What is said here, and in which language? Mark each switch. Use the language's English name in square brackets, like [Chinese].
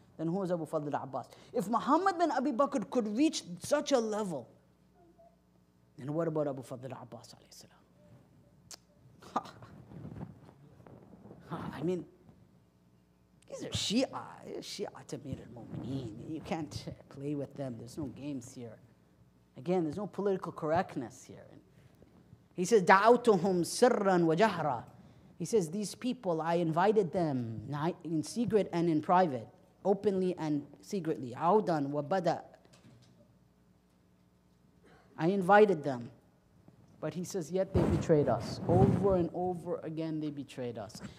[English] Then who is Abu Fadl al-Abbas? If Muhammad bin Abi Bakr could reach such a level, then what about Abu Fadl al-Abbas alayhi salam? I mean, these are Shia to Amir al-Mu'mineen. You can't play with them. There's no games here. Again, there's no political correctness here. He says, [Arabic] دَعَوْتُهُمْ سِرًّا وَجَهْرًا. [English] He says, these people, I invited them in secret and in private, openly and secretly. [Arabic] عَوْدًا وَبَدَأ. [English] I invited them. But he says, yet they betrayed us. Over and over again, they betrayed us.